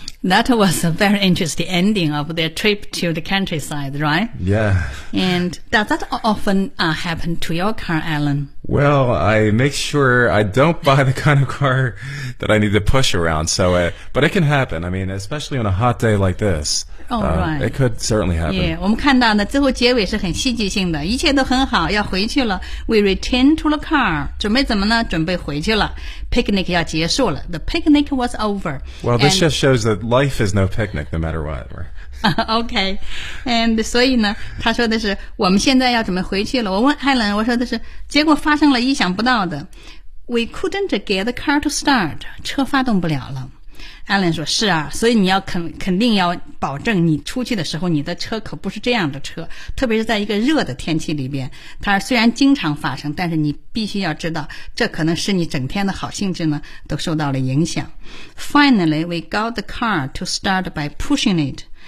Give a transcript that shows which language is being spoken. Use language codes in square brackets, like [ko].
[en] That was a very interesting ending of their trip to the countryside, right? Yeah. And does that often, happen to your car, Alan? Well, I make sure I don't buy the kind of car that I need to push around. But it can happen. I mean, especially on a hot day like this. Oh, right. It could certainly happen. [zh] Yeah, 我们看到呢，最后结尾是很戏剧性的，一切都很好，要回去了。 [en] We return to the car. [zh] 准备怎么呢？准备回去了。Picnic 要结束了。 [en] The picnic was over. Well, this just shows that life is no picnic, no matter what. Okay. [zh] And 所以呢，他说的是，我们现在要准备回去了。我问 Helen, 我说的是，结果发生了意想不到的。 [en] We couldn't get the car to start. [zh] 车发动不了了。 Alan 说是啊所以你要肯定要保证你出去的时候你的车可不是这样的车特别是在一个热的天气里边它虽然经常发生但是你必须要知道这可能是你整天的好兴致呢都受到了影响 [en] Finally we got the car to start by pushing it